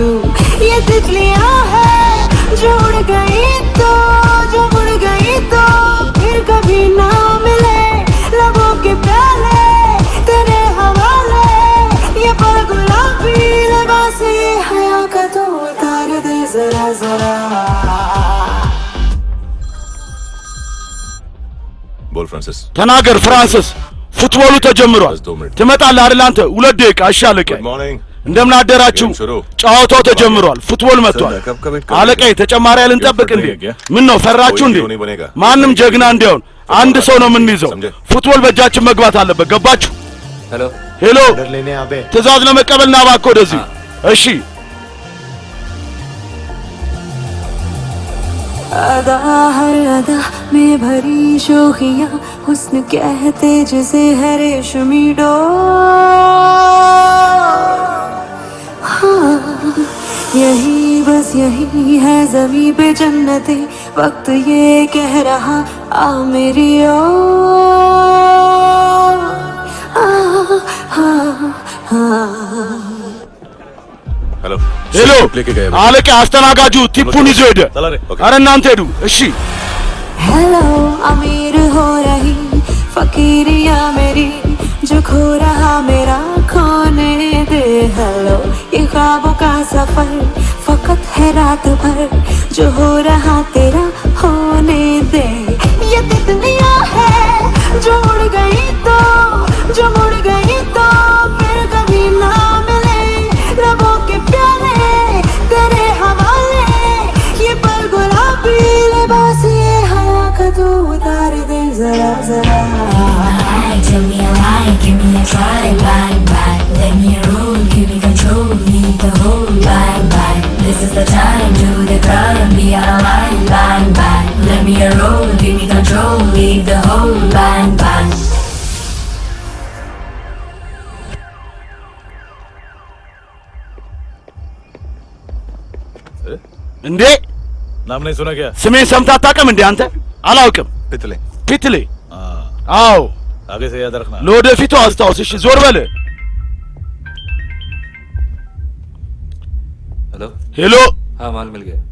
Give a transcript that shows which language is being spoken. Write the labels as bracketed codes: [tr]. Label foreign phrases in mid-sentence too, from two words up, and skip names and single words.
[hi] ये तितलियां है जो उड़ गई तो जो उड़ गई तो फिर कभी ना मिले लबों के प्याले तेरे हवाले ये पल गुलाबी लिबास ये हया का तो उतार दे जरा जरा। बोल फ्रांसिस। [am] ተናገር ፍራንሲስ። ፉትቦሉ ተጀምሯል። ትመጣለህ አይደል አንተ? 2 ደቂቃ እሺ። አለቀ። [en] good morning. [am] እንደምን አደራችሁ? ጨዋታው ተጀምሯል። ፉትቦል መጥቷል። አለቃዬ ተጨማሪ ያልንጠብቅ እንዴ? ምን ነው ፈራችሁ እንዴ? ማንም ጀግና እንዲሆን አንድ ሰው ነው የምንይዘው። ፉትቦል በእጃችን መግባት አለበት። ገባችሁ? [hi] हेलो [am] ሄሎ፣ [hi] ऑर्डर लेने आबे [am] ትእዛዝ ለመቀበል ና እባክህ ወደዚህ። እሺ [hi] अदा हर अदा में भरी शोखियाँ हुस्न कहते जिसे है रेशमी डोर। हाँ यही बस यही है ज़मीं पे जन्नते, वक्त ये कह रहा आ मेरी ओर। हेलो [am] ሄሎ፣ አለቃ አስተናጋጁ ቲፑን ይዞ ሄደ። አረ እናንተ ሄዱ። እሺ [hi] हेलो अमीर हो रही फकीरिया मेरी, जो खो रहा मेरा खोने दे। हेलो ये ख्वाबों का सफर फकत है रात भर, जो हो रहा तेरा होने दे। ये तितलियां है जो उड़ गई तो जो उड़ गई तो फिर कभी ना मिले लबों के प्याले तेरे हवाले ये पल गुलाबी लिबास ये हवा का तू उतार दे जरा जरा। [en] Tell me a lie, give me a try, bang bang. Let me roll, give me control, need the whole bang bang. This is the time, do the crime, be out of line, bang bang. Let me roll, give me control, leave the whole bang bang. [am] እንዴ [hi] नाम नहीं सुना क्या? [am] ስሜን ሰምተህ አታውቅም እንዴ አንተ? አላውቅም። [hi] पितले। [am] ፒትሌ። አዎ [hi] आगे से याद रखना। [am] ለወደፊቱ አስታውስ። እሺ ዞር በል። [hi] हेलो [am] ሄሎ [hi] हाँ माल मिल गया